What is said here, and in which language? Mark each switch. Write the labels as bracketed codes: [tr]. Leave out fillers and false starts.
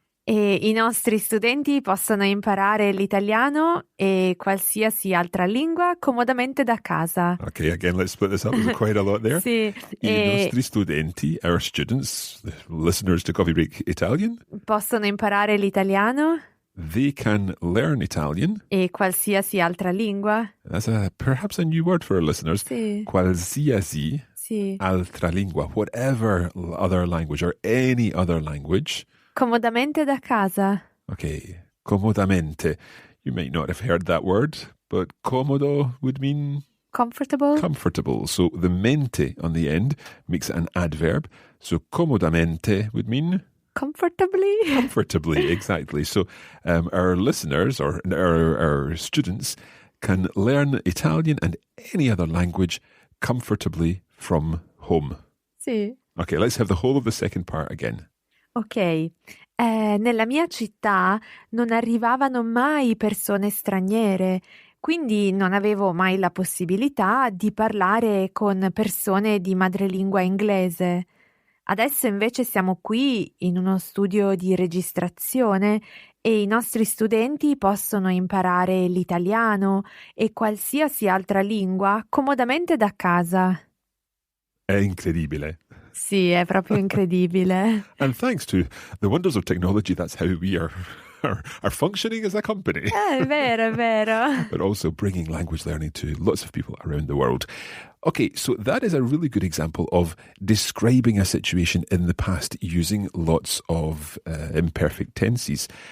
[it] e i nostri studenti possono imparare l'italiano e qualsiasi altra lingua comodamente da casa. [en] Okay, again, let's split this up. There's quite a lot there. [it] Sì, I nostri studenti, [en] our students, the listeners to Coffee Break Italian, [it] possono imparare l'italiano [en] they can learn Italian. [it] e qualsiasi altra lingua. [en] That's perhaps a new word for our listeners. [it] Sì, Qualsiasi sì. altra lingua, [en] whatever other language or any other language. [it] Comodamente da casa. [en] Okay, comodamente. You might not have heard that word, but comodo would mean Comfortable? comfortable. So the mente on the end makes it an adverb. So comodamente would mean Comfortably? comfortably, exactly. So our listeners or our students can learn Italian and any other language comfortably from home. Sì. Okay, let's have the whole of the second part again. [it] Ok, nella mia città non arrivavano mai persone straniere, quindi non avevo mai la possibilità di parlare con persone di madrelingua inglese. Adesso invece siamo qui in uno studio di registrazione e i nostri studenti possono imparare l'italiano e qualsiasi altra lingua comodamente da casa. È incredibile. Sì, è proprio incredibile. [en] And thanks to the wonders of technology, that's how we are functioning as a company. [it] È vero, è vero. [en] But also bringing language learning to lots of people around the world. Okay, so that is a really good example of describing a situation in the past using lots of imperfect tenses.